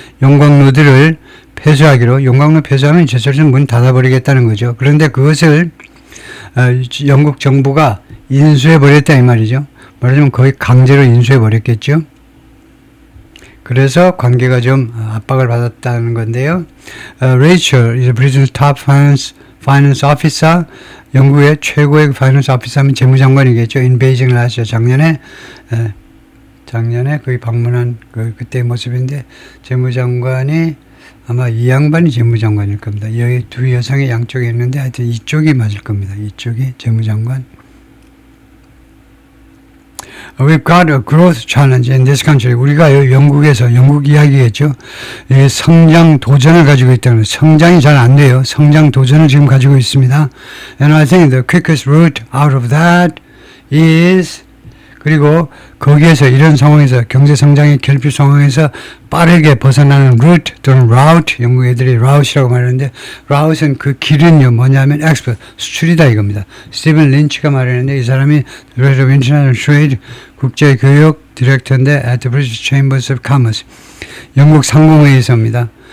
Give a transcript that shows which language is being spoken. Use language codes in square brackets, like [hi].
[ko] 용광로들을 폐쇄하기로, 용광로 폐쇄하면 제철소는 문 닫아버리겠다는 거죠. 그런데 그것을 영국 정부가 인수해버렸다 이 말이죠. 말하자면 거의 강제로 인수해버렸겠죠. 그래서 관계가 좀 압박을 받았다는 건데요. [en] Rachel is Britain's top finance officer. [ko] 영국의 최고의 파이낸스 오피서면 재무장관이겠죠. [en] in Beijing last year. [ko] 작년에 거기 방문한 그때의 모습인데, 재무장관이 아마 이 양반이 재무장관일 겁니다. 여기 두 여성이 양쪽에 있는데 하여튼 이쪽이 맞을 겁니다. 이쪽이 재무장관. [en] We've got a growth challenge in this country. [ko] 우리가 영국에서, 영국 이야기겠죠. 성장 도전을 가지고 있다는, 성장이 잘 안 돼요. 성장 도전을 지금 가지고 있습니다. [en] And I think the quickest route out of that is, [ko] 그리고 거기에서 이런 상황에서, 경제 성장의 결핍 상황에서 빠르게 벗어나는 route 또는 route, 영국 애들이 route이라고 말하는데, route은 그 길은요 뭐냐면 export, 수출이다 이겁니다. 스티븐 린치가 말했는데, 이 사람이 [en] Director of International Trade, [ko] 국제교육 디렉터인데 [en] at the British Chambers of Commerce, [ko] 영국 상공회의소입니다.